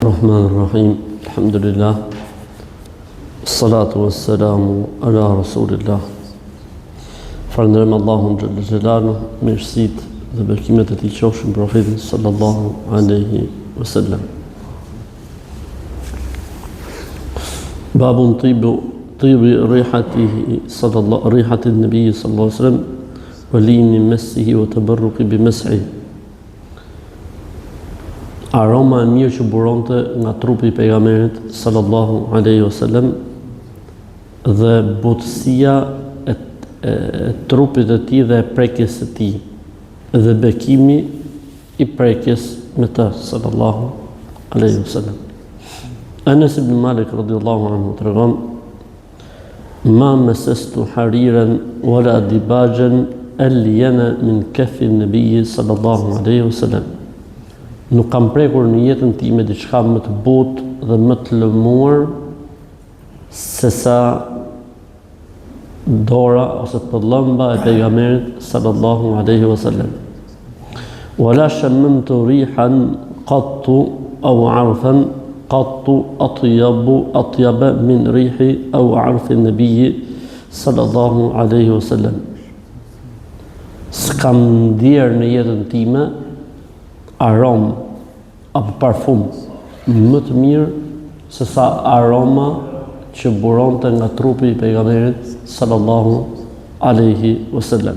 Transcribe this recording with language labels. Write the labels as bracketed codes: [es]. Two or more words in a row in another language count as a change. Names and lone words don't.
[ar] الرحمن الرحيم الحمد لله الصلاة والسلام على رسول الله. [sq] Falënderojmë Allahun [ar] جل جلاله, [sq] mirësitë dhe bekimet e tij qofshin profetit [ar] صلى الله عليه وسلم. Babun طيب ريحته صلى الله ريحة النبي صلى الله عليه وسلم ولين مسه وتبرك بمسحه. [sq] Aroma e mirë që buronte nga trupi i pejgamberit [ar] صلى الله عليه وسلم [sq] dhe butësia e trupit të tij dhe e prekjes së tij dhe bekimi i prekjes me të [ar] صلى الله عليه وسلم. أنس بن مالك رضي الله عنه tregon: "ما مسست حريرا ولا ديباجا ألين من كف النبي صلى الله عليه وسلم." [sq] Nuk kam prekur në jetën time diçka më të butë dhe më të lëmuar se sa dora ose pëllëmba e pejgamberit [ar] صلى الله عليه وسلم. ولا شممت ريحا قط أو عرفا قط أطيب من ريحه أو عرف النبي صلى الله عليه وسلم. [sq] S'kam ndier në jetën time aromë apo parfum më të mirë se sa aroma që buronte nga trupi i pejgamberit [ar] صلى الله عليه وسلم.